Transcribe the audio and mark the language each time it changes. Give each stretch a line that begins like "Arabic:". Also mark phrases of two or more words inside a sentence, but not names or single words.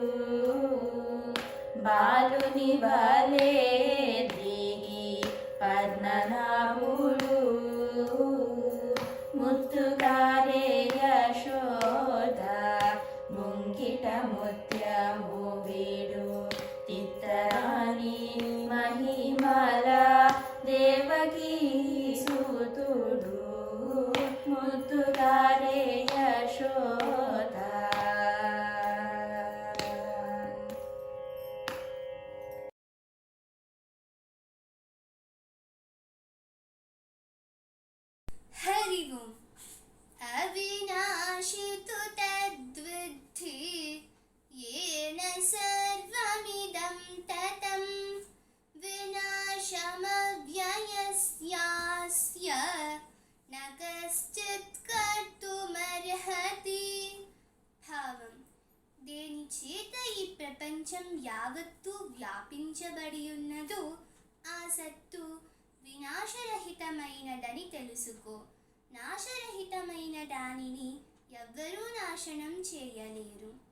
Telugu: బాలుని వలే దిగి పద్మనాభుడు ముత్తుగారే యశోద ముంగిట ముత్యము వీడు తిత్తరాని మహిమల దేవకీ సుతుడు ముత్తుగారే యశోద
Sanskrit: हरि ओम अविनाशि तु तद्विद्धि येन सर्वमिदं ततं विनाशमव्ययस्यास्य न कश्चित् कर्तुमर्हति
Telugu: భావం దేని చేత ఈ ప్రపంచం యావత్తు వ్యాపించబడి ఉన్నదో ఆ సత్తు వినాశరహితమైనదని తెలుసుకో. నాశరహితమైన దానిని ఎవ్వరూ నాశనం చేయలేరు.